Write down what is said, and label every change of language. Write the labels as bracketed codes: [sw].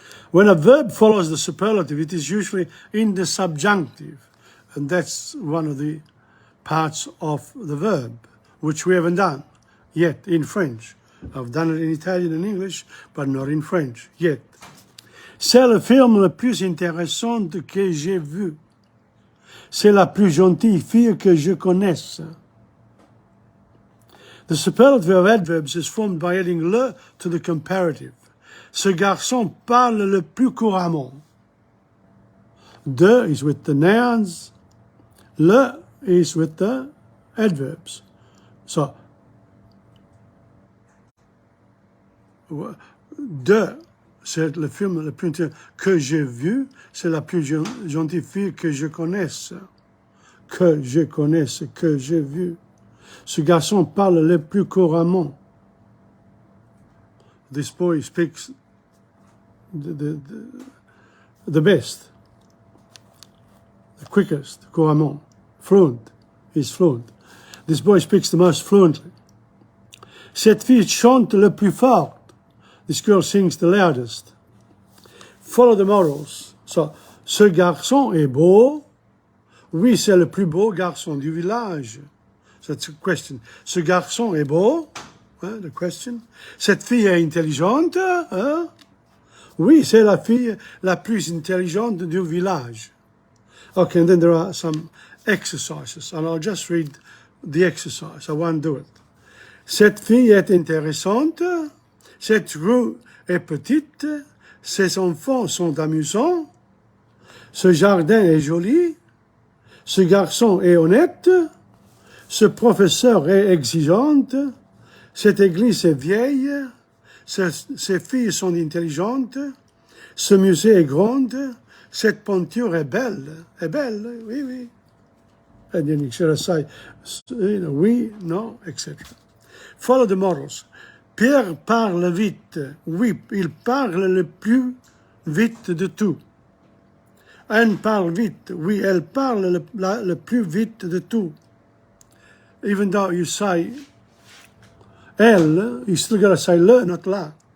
[en] When a verb follows the superlative, it is usually in the subjunctive. And that's one of the parts of the verb, which we haven't done yet in French. I've done it in Italian and English, but not in French yet. [fr] C'est le film le plus intéressant que j'ai vu. C'est la plus gentille fille que je connaisse. [en] The superlative of adverbs is formed by adding le to the comparative. [fr] Ce garçon parle le plus couramment. [en] De is with the nouns. Le is with the adverbs. So, [fr] de, c'est le film le plus que j'ai vu, c'est la plus gentille fille que je connaisse. Que je connaisse, que j'ai vu. Ce garçon parle le plus couramment. [en] This boy speaks the best, the quickest, couramment, fluent, he's fluent. This boy speaks the most fluently. [fr] Cette fille chante le plus fort. [en] This girl sings the loudest. Follow the morals. So, [fr] ce garçon est beau. Oui, c'est le plus beau garçon du village. [en] That's a question. [fr] Ce garçon est beau. [en] The question. [fr] Cette fille est intelligente. Oui, c'est la fille la plus intelligente du village. [en] Okay, and then there are some exercises, and I'll just read the exercise. I won't do it. [fr] Cette fille est intéressante. Cette rue est petite. Ses enfants sont amusants. Ce jardin est joli. Ce garçon est honnête. Ce professeur est exigeante. Cette église est vieille. Ces filles sont intelligentes. Ce musée est grand. Cette peinture est belle. Est belle, oui, oui. [en] And then you should say, oui, non, etc. Follow the morals. [fr] Pierre parle vite. Oui, il parle le plus vite de tout. Anne parle vite. Oui, elle parle le plus vite de tout. [en] Even though you say elle, you still got to say le, not la.